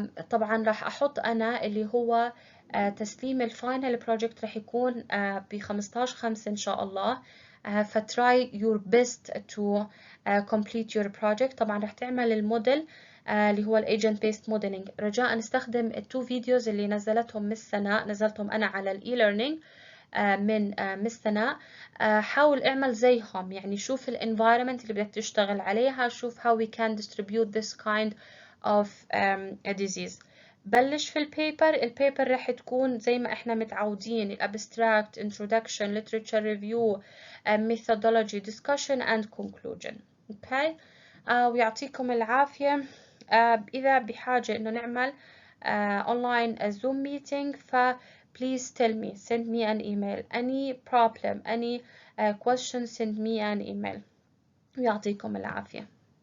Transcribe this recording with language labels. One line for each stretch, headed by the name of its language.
Arabic: طبعا راح أحط أنا اللي هو تسليم الفاينل بروجكت راح يكون ب15/5 إن شاء الله.
English: فتراي your best to complete your project.
Arabic: طبعا راح تعمل الموديل اللي هو الايجنت بيست موديلنج. رجاء نستخدم التو فيديوز اللي نزلتهم مس سناء، نزلتهم انا على الاي ليرنينج من مس سناء. حاول اعمل زيهم، يعني شوف الانفايرمنت اللي بدك تشتغل عليها، شوف
English: how we can distribute this kind of a disease.
Arabic: بلش في البيبر راح تكون زي ما احنا متعودين، الابستراكت،
English: introduction, literature review, methodology, discussion and conclusion.
Arabic: اوكي. ويعطيكم العافية. إذا بحاجة إنه نعمل
English: online Zoom meeting please tell me, send me an email, any problem, any question, send me an email.
Arabic: ويعطيكم العافية.